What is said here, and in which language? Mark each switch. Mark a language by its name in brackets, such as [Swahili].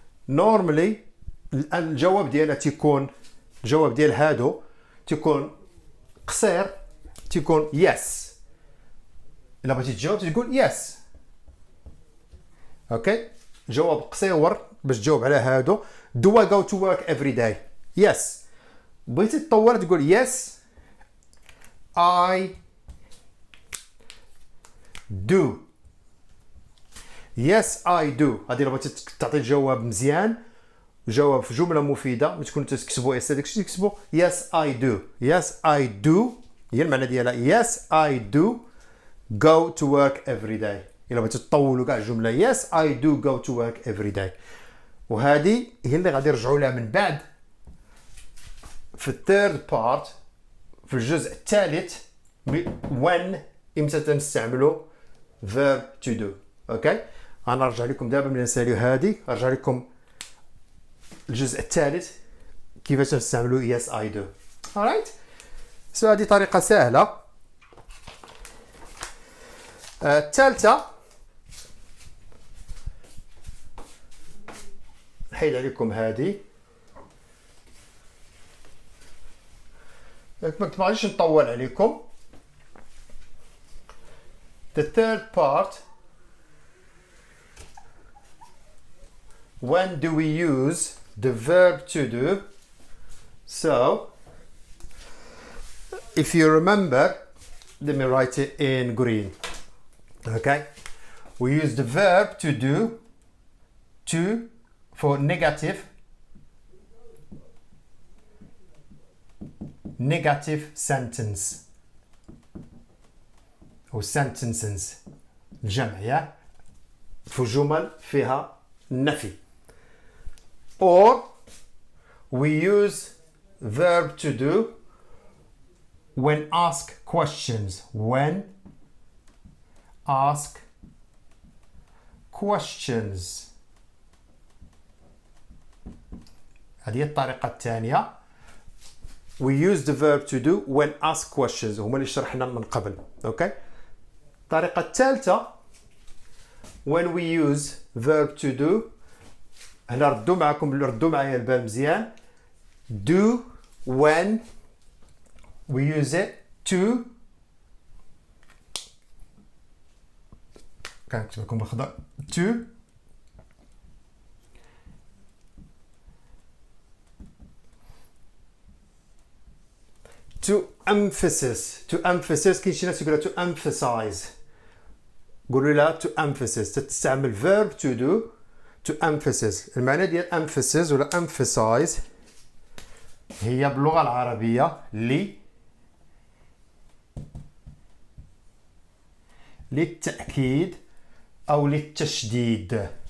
[Arabic] normally الجواب ديالها تيكون، الجواب ديال هادو تيكون قصير، تيكون yes. الا بغيتي تجاوب تقول yes. اوكي جواب قصير باش تجاوب على هادو. [English] do I go to work every day, yes. [Arabic] بغيتي تطور تقول [English] yes I do, yes I do. [Arabic] هذه بغيتي تعطي الجواب مزيان، جواب في جمله مفيده، ما تكون تكتبوا اس داكشي تكتبوا [English] yes I do, yes I do [Arabic] هي المعنى ديالها [English] yes I do go to work every day. [Arabic] إلا بغيتو تطولوا كاع الجمله [English] yes I do go to work every day. [Arabic] وهذه هي اللي غادي نرجعوا لها من بعد في الثيرد بارت، في الجزء الثالث when امتى تنستعملوا verb to do. اوكي انا نرجع لكم دابا ملي نساليو هذه، نرجع لكم الجزء الثالث كيفاش تنستعملوا yes I do. alright سو هذه طريقه سهله. الثالثه نحيد عليكم هذه، ما غاديش نطول عليكم. [English] the third part, when do we use the verb to do. So if you remember, let me write it in green. Okay, we use the verb to do to for negative sentence أو sentences [Arabic] الجمع في جمل فيها نفي. [English] or we use verb to do when ask questions, when ask questions. [Arabic] هذه الطريقة الثانية. [English] we use the verb to do when ask questions، [Arabic] هما اللي شرحنا من قبل. اوكي الطريقة الثالثة [English] when we use verb to do، [Arabic] هنا ردوا معايا البال مزيان. [English] do when we use it to، [Arabic] كنكتب لكم بالخضر [English] to emphasis [Arabic] كاين شي ناس يقولها [English] to emphasize، قولوا لها to emphasize. تستعمل verb to do to emphasize. [Arabic] المعنى ديال emphasis ولا emphasize هي باللغة العربية للتأكيد أو للتشديد.